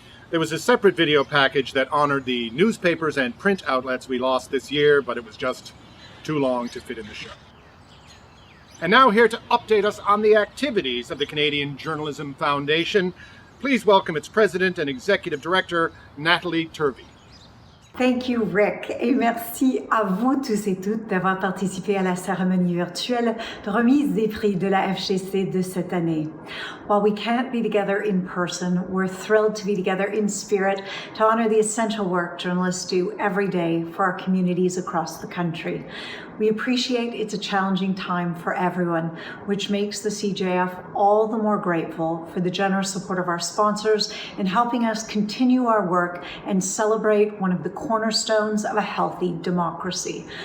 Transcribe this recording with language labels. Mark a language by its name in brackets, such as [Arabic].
[English] There was a separate video package that honored the newspapers and print outlets we lost this year, but it was just too long to fit in the show. And now here to update us on the activities of the Canadian Journalism Foundation, please welcome its president and executive director, Natalie Turvey. Thank you, Rick, [French] et merci à vous tous et toutes d'avoir participé à la cérémonie virtuelle de remise des prix de la FGC de cette année. [English] While we can't be together in person, we're thrilled to be together in spirit to honor the essential work journalists do every day for our communities across the country. We appreciate it's a challenging time for everyone, which makes the CJF all the more grateful for the generous support of our sponsors in helping us continue our work and celebrate one of the cornerstones of a healthy democracy.